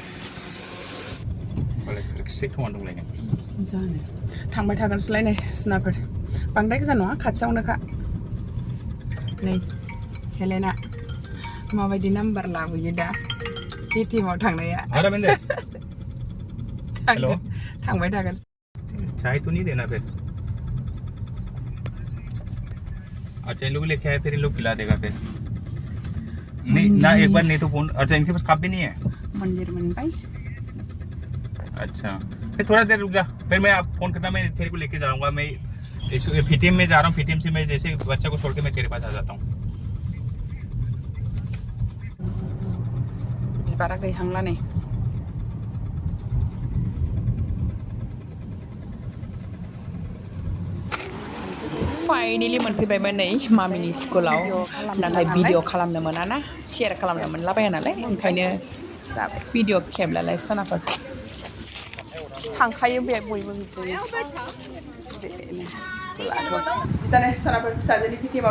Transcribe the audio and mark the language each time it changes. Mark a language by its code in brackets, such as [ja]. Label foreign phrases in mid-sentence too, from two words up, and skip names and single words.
[brx] थांबाय थागोनसोलाय नै सुनाफोर बांद्राय गोजान नङा खाथियावनोखा नै हेलेना माबायदि नाम्बार लाबोयो दा PTMआव थांनाया थांबाय थागोन [hi] चाय तो नहीं देना फिर अच्छा इन लोग लेके आए फिर इन लोग पिला देगा फिर नहीं ना एक बार नहीं तो फोन अच्छा इनके पास कप भी नहीं है मंदिर भाई अच्छा फिर थोड़ा देर रुक जा फिर मैं आप फोन करना मैं तेरे को लेके जाऊंगा मैं इस PTM में जा रहा हूँ PTM से मैं जैसे बच्चा को छोड़ के मैं तेरे पास आ जाता हूँ [brx] बिबारा गैहांला नै फाइनेलि मोनफैबायमोन नै मामिनि स्कुलाव नाथाय भिडिअ खालामनो मोना ना शेयार खालामनो मोनलाबाया नालाय ओंखायनो भिडिअ खेबलालाय सनाफोर थांखायो बे बयबो बिदिनो सनाफोर फिसाजोनि पिटिएमआव